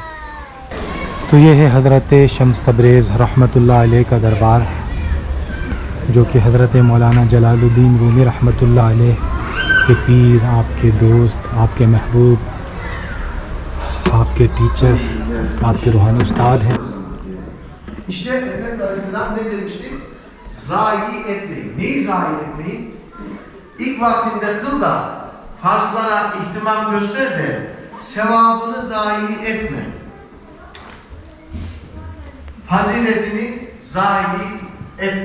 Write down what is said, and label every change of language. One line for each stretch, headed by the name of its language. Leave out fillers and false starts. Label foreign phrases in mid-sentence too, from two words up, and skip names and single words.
Hindi: तो ये है हज़रत शम्स तबरेज़
Arabic: رحمة الله عليه
Hindi: का दरबार, जो कि हज़रत मौलाना जलालुद्दीन रूमी
Arabic: رحمة الله عليه
Hindi: के पीर, आपके दोस्त, आपके महबूब, आपके टीचर, आपके रूहानी उस्ताद हैं।
Turkish: İşte Efendimiz Aleyhisselam ne demişti? Zayi etmeyin. Neyi zayi etmeyin? İlk vaktinde kıl da farzlara ihtimam göster de sevabını zayi etme. Faziletini zayi etme.